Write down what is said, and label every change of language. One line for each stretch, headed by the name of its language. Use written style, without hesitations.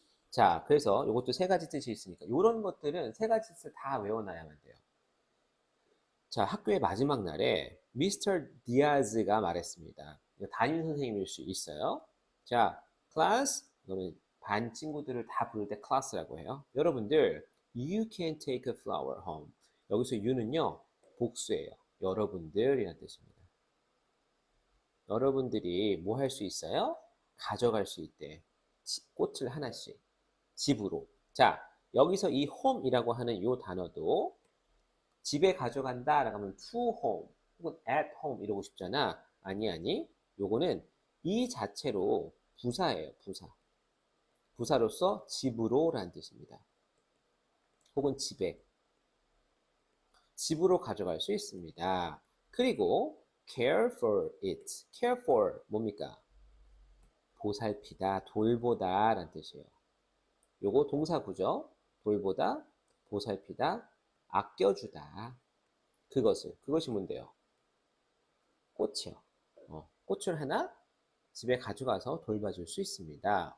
Korean: 자, 그래서 이것도 세 가지 뜻이 있으니까 이런 것들은 세 가지 뜻을 다 외워놔야만 돼요. 자, 학교의 마지막 날에 미스터 디아즈가 말했습니다. 담임 선생님일 수 있어요. 자, 클래스, 이거는 반 친구들을 다 부를 때 클래스라고 해요. 여러분들,
English: you can take a flower home.
Korean: 여기서 you는요, 복수예요. 여러분들이라는 뜻입니다. 여러분들이 뭐 할 수 있어요? 가져갈 수 있대. 꽃을 하나씩. 집으로. 자, 여기서 이 home이라고 하는 이 단어도 집에 가져간다 라고 하면 to home 혹은 at home 이러고 싶잖아. 아니. 요거는 이 자체로 부사예요. 부사로서 집으로 라는 뜻입니다. 혹은 집으로 가져갈 수 있습니다. 그리고
English: care for it.
Korean: care for 뭡니까? 보살피다, 돌보다 라는 뜻이에요. 요거 동사구죠. 돌보다, 보살피다, 아껴주다. 그것이 뭔데요? 꽃이요. 꽃을 하나 집에 가져가서 돌봐줄 수 있습니다.